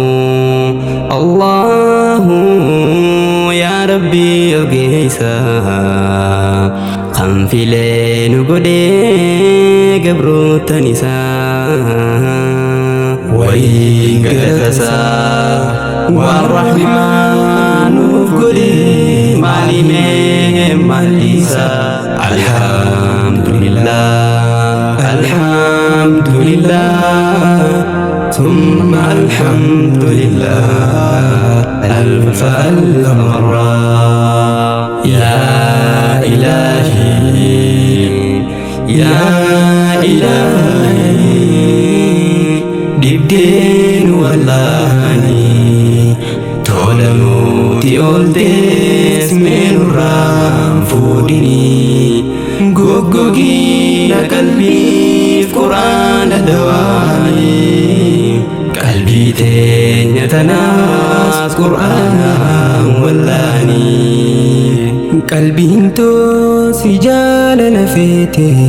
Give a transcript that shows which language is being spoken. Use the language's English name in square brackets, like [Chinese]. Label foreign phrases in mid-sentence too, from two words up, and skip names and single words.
[Arabic] الله يا ربي [Oromo] ogeeysa kan filee nu godhee gabrootan isaa wayii galatasaa waan rahmaan nuuf godhee maalimee maalisaa [Arabic] الحمد لله الحمد لله ثم الحمد لله ألف ألف مرة يا إلهي يا [Oromo] إلهي dibdeen wallaani tola nuti oltees meenurraan fuudhini goggogii qalbiif quraana dawaani qalbii teenya tanaas quraanaan wallaani qalbiin too si jaalala feete